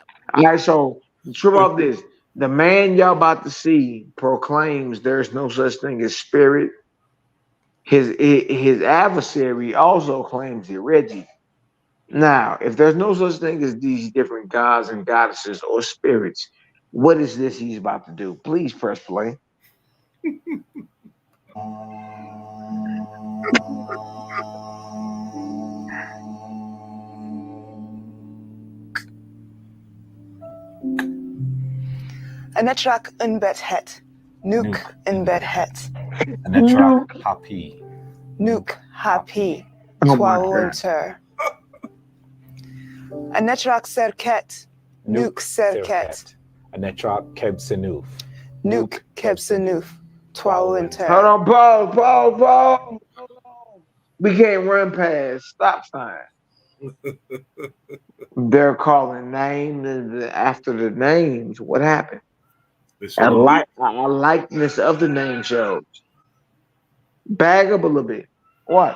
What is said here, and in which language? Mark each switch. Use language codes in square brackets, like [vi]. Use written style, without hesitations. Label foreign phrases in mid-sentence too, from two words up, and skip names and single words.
[en] All right, so trip off this. The man y'all about to see proclaims there's no such thing as spirit. His adversary also claims it, Reggie. Now, if there's no such thing as these different gods and goddesses or spirits, what is this he's about to do? Please press play. Anetrak unbet het. Nuke unbet het. Anetrak happy. Nuke happy. Oh my Twawunter. Anetrak serket. Nuke serket. Anetrak kebsenuf. Nuke kebsenuf. Twawunter. Hold on, pause. We can't run past stop sign. They're calling names after the names. What happened? A likeness of the name shows. Bag up a little bit. Watch.